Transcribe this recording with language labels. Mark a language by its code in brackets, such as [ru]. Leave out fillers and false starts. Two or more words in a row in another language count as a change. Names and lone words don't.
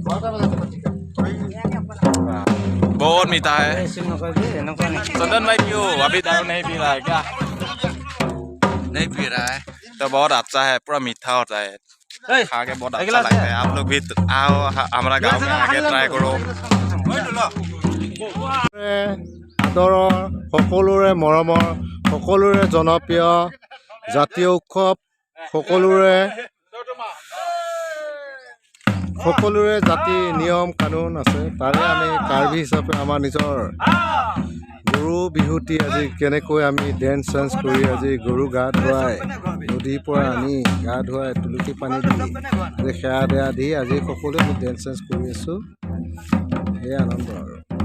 [hi] बहुत मीठा है चंदन भाई क्यों अभी दारू नहीं पी रहा है क्या नहीं पी रहा है तो बहुत अच्छा है पूरा मीठा होता है खा के बहुत अच्छा लगता है आप लोग भी आओ हमारा गाँव में आके ट्राई करो [as] আদৰৰ সকলোৰে মৰমৰ সকলোৰে জনপ্ৰিয় জাতীয় উৎসৱ সকলোৰে জাতি নিয়ম কানুন আছে তাৰে আমি কাৰ্বি হিচাপে আমাৰ নিজৰ গৰু বিহুটি আজি কেনেকৈ আমি [en] dance chance [as] কৰি আজি গৰু গা ধুৱাই নদীৰ পৰা আনি গা ধুৱাই তুলসী পানী দি সেৱা দেয়া দি আজি সকলোৱে আমি [en] dance chance [as] কৰি আছোঁ সেয়ে আনন্দ আৰু